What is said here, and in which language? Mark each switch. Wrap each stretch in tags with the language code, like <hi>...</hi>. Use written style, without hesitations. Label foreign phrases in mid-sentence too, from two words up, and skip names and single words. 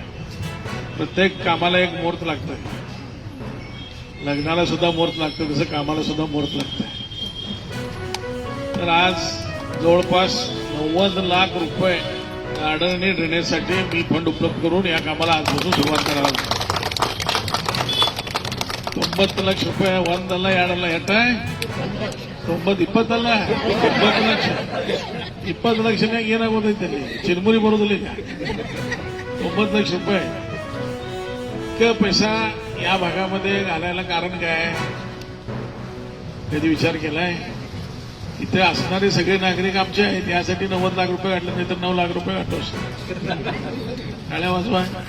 <mr>प्रत्येक कामाला एक मुहूर्त लागतंय. लग्नाला सुद्धा मुहूर्त लागतं, तसं कामाला सुद्धा मुहूर्त लागतंय. तर आज जवळपास 90 लाख रुपये गार्डन आणि ड्रेनेजसाठी मी फंड उपलब्ध करून या कामाला आजपासून सुरुवात करणार.</mr> <kn>90 ಲಕ್ಷ ರೂಪಾಯಿ ಒಂದಲ್ಲ ಎರಡಲ್ಲ ಎಟ್ಟ 20 ಅಲ್ಲ 20 ಲಕ್ಷ. 20 ಲಕ್ಷನಾಗ ಏನಾಗೋದೈತೆ ಅಲ್ಲಿ ಚಿರ್ಮುರಿ ಬರೋದಿಲ್ಲ. ಈಗ 90 ಲಕ್ಷ</kn> <mr>रुपये पैसा या भागामध्ये घालायला कारण काय? कधी विचार केलाय? इथे असणारे सगळे नागरिक आमचे आहेत, यासाठी 90 लाख रुपये घातले, नाही तर 9 लाख रुपये घातलो. टाळ्या वाजवा.</mr>